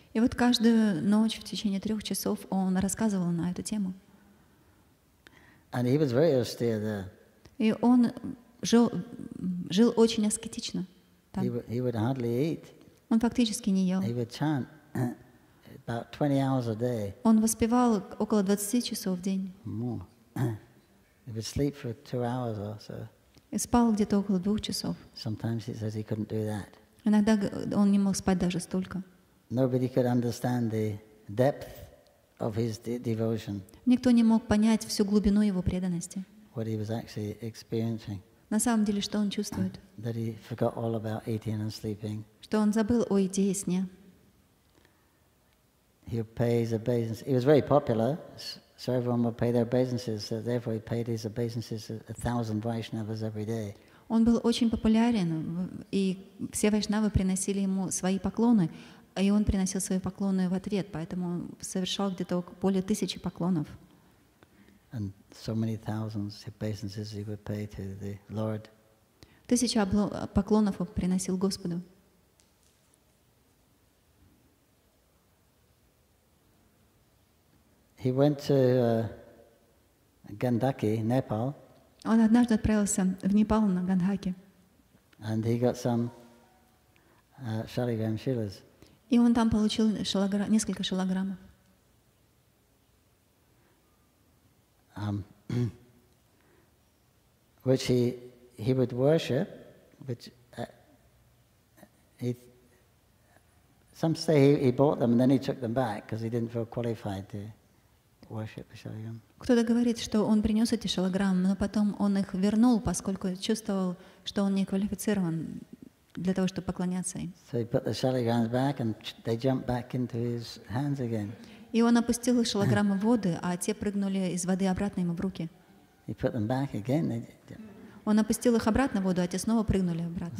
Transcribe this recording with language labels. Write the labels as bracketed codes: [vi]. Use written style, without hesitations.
[ru] И вот каждую ночь в течение 3 часов он рассказывал на эту тему. [en] And he was very austere there. [ru] И он жил очень аскетично. [en] He would hardly eat. [ru] Он фактически не ел. [en] He would chant about 20 hours a day. [ru] Он воспевал около 20 часов в день. [en] More. He would sleep for 2 hours or so. [ru] И спал где-то около 2 часов. [en] Sometimes he says he couldn't do that. [ru] Иногда он не мог спать даже столько. [en] Nobody could understand the depth of his devotion. [ru] Никто не мог понять всю глубину его преданности. [en] What he was actually experiencing. [ru] На самом деле, что он чувствует? [en] That he forgot all about eating and sleeping. [ru] Что он забыл о еде и сне. [en] He would pay his obeisances. He was very popular, so everyone would pay their obeisances. So therefore, he paid his obeisances 1,000 Vaishnavas every day. [ru] Он был очень популярен, и все вайшнавы приносили ему свои поклоны, и он приносил свои поклоны в ответ, поэтому он совершал где-то более 1000 поклонов. [en] And so many thousands obeisances he would pay to the Lord. [ru] 1000 поклонов он приносил Господу. [en] He went to Gandaki, Nepal. [ru] Он однажды отправился в Непал на Гандхаке. [en] And he got some shaligram shilas. [ru] И он там получил несколько шилаграммов. [en] Which he would worship, which some say he bought them and then he took them back because he didn't feel qualified to worship the shaligram. [ru] Кто-то говорит, что он принес эти шилаграммы, но потом он их вернул, поскольку чувствовал, что он не квалифицирован для того, чтобы поклоняться им. [en] So he put the shaligrams back and they jumped back into his hands again. [ru] И он опустил шилаграммы в воду, а те прыгнули из воды обратно ему в руки. [en] He put them back again. [ru] Он опустил их обратно в воду, а те снова прыгнули обратно.